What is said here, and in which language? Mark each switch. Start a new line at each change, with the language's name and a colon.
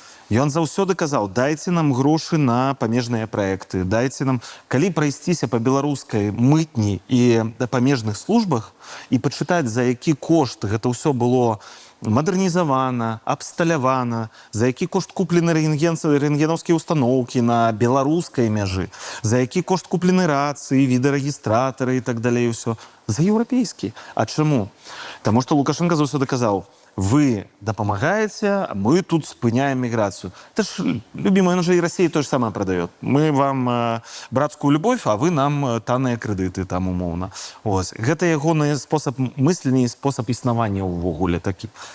Belarusian: Ён заўсёды казаў, дайце нам грошы на памежныя праекты, дайце нам, калі прайсціся па беларускай мытні і памежных службах і пачытаць, за які кошт гэта ўсё было мадэрнізавана, абсталявана, за які кошт куплены рэнтгенаўскія устаноўкі на беларускай мяжы, за які кошт куплены рацыі, відэарэгістратары і так далей усё. За еўрапейскі. А чаму? Таму што Лукашенко заўсёды казаў, вы дапамагаеце, мы тут спыняем міграцыю.
Russian: Это ж, любимый, он же и России то же самое продает. Мы вам братскую любовь, а вы нам
Belarusian: танныя крэдыты там умоўна.
Russian: Ось.
Belarusian: Гэта ягоны спосаб мыслення і спосаб існавання ўвогуле такі.